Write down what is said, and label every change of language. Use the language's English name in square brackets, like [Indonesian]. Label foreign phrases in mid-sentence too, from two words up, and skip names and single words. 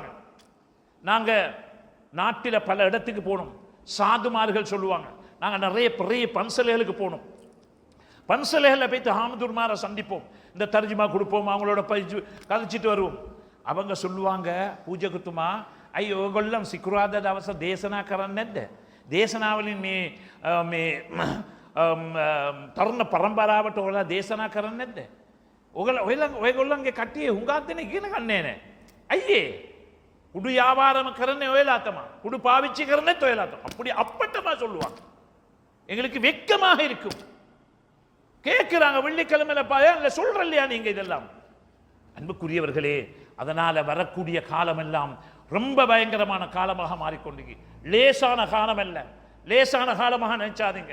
[Tamil] நாங்க நாட்டில் பல இடத்துக்கு போனோம். சாதுமார்கள் சொல்லுவாங்க, நாங்க நிறைய பெரிய பன்சலைகளுக்கு போனோம். பன்சலைகளில் போய்த்து ஹாமதுர்மாரை சந்திப்போம், இந்த தர்ஜுமா கொடுப்போம், அவங்களோட கதைச்சிட்டு வருவோம். அவங்க சொல்லுவாங்க, பூஜை குத்துமா [Sinhala] අයි ඔයගොල්ලන් සිකුරාදා දවස දේශනා කරන්නේ නැද්ද? දේශනාවලින් මේ තරුණ පරම්පරාවට ඔයාලා දේශනා කරන්නේ නැද්ද? ඔයගොල්ලන්ගේ කට්ටිය හුඟක් දෙනෙක් ඉගෙන ගන්නේ නැහැ. අයියේ [Tamil] குடு வியாபாரம் [Sinhala] කරන්නේ ඔයලා තමයි. [Tamil] குடு பாவிச்சி [Sinhala] කරන්නේත් ඔයලා තමයි. [Tamil] அப்படி அப்பட்டமா சொல்லுவாங்க. எங்களுக்கு வெட்கமாக இருக்கும். கேட்குறாங்க, வெள்ளிக்கிழமையில பாயா சொல்ற இல்லையா நீங்க இதெல்லாம்? அன்புக்குரியவர்களே, அதனால வரக்கூடிய காலம் எல்லாம் ரொம்ப பயங்கரமான காலமாக மாறிக்கொண்டு, லேசான காலம் அல்ல, லேசான காலமாக நினைச்சாதீங்க.